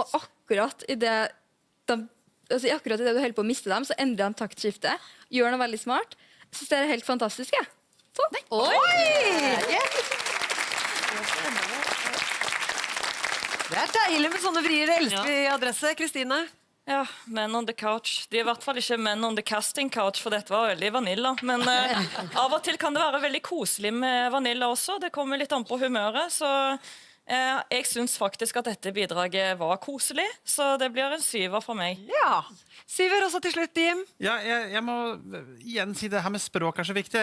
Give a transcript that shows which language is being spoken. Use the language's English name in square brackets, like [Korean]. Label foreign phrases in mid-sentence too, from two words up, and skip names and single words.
[Norwegian] Og akkurat i det du holder på å miste dem, så endrer de taktskiftet. Gjør noe veldig smart. Jeg synes det er helt fantastisk, jeg. Sånn. Det er deilig med sånne vrier. Det elsker vi i Adresse. Kristine? Ja, Men on the couch. De er i hvert fall ikke [English] Men on the casting couch, [Norwegian] for dette var veldig vanilla. Men av og til kan det være veldig koselig med vanilla også. Det kommer litt an på humøret. Så jeg syns faktisk at dette bidraget var koselig. Så det blir en 7 fra meg. Ja. 7 også til slutt, Jim. Ja, jeg må igjen si det her med språk er så viktig.